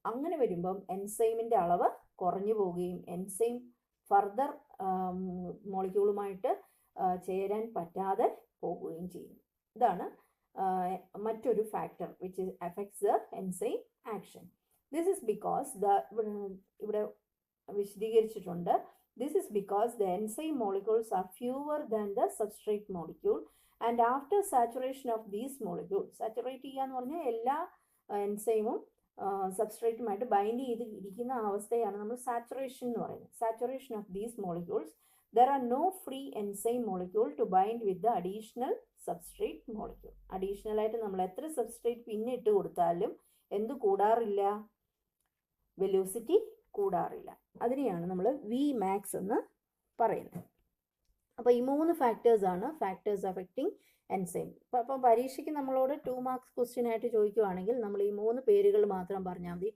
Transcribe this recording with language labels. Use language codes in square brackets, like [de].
[ml] അങ്ങനെ വരുമ്പം എൻസൈമിൻ്റെ അളവ് കുറഞ്ഞു പോവുകയും എൻസൈം ഫർദർ മോളിക്യൂളുമായിട്ട് ചേരാൻ പറ്റാതെ പോകുകയും ചെയ്യും. ഇതാണ് മറ്റൊരു factor [en] Which affects the enzyme action. This is because [ml] ഇവിടെ വിശദീകരിച്ചിട്ടുണ്ട്. [en] This is because the enzyme molecules are fewer than the substrate molecule, and after saturation of these molecules, [ml] saturate ചെയ്യാന്ന് പറഞ്ഞാൽ എല്ലാ എൻസൈമും സബ്സ്ട്രേറ്റുമായിട്ട് ബൈൻഡ് ചെയ്ത് ഇരിക്കുന്ന അവസ്ഥയാണ് നമ്മൾ സാച്ചുറേഷൻ എന്ന് പറയുന്നത്. [en] Saturation of these molecules, there are no free enzyme molecule to bind with the additional substrate molecule. [ml] Additional ആയിട്ട് നമ്മൾ എത്ര സബ്സ്ട്രേറ്റ് പിന്നെ ഇട്ട് കൊടുത്താലും എന്ത് കൂടാറില്ല? വെലോസിറ്റി കൂടാറില്ല. അതിനെയാണ് നമ്മൾ വി മാക്സ് എന്ന് പറയുന്നത്. അപ്പോൾ ഈ 3 ഫാക്ടേഴ്സാണ് [en] Factors affecting enzyme. [ml] അപ്പം പരീക്ഷയ്ക്ക് നമ്മളോട് 2 മാർക്സ് ക്വസ്റ്റ്യൻ ആയിട്ട് ചോദിക്കുവാണെങ്കിൽ നമ്മൾ ഈ 3 പേരുകൾ മാത്രം പറഞ്ഞാൽ മതി.